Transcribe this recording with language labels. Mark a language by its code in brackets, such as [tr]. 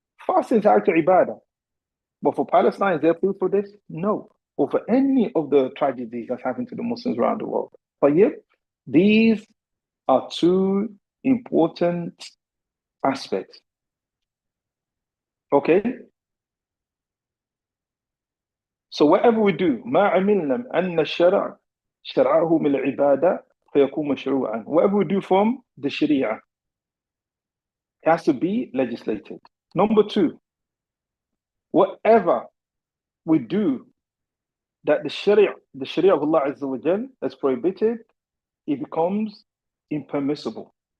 [en] Fasting is an act of ibadah. But for Palestine, is there proof for this? No. Or for any of the tragedies that's happened to the Muslims around the world. But yet, these are two important aspects. Okay? So whatever we do, [ar] ما عملنا أن الشرع شرعه من العبادة فيكون مشروعا. [en] Whatever we do from the Sharia, it has to be legislated. Number 2, whatever we do that the Sharia of Allah Azza wa Jal has prohibited, it becomes impermissible.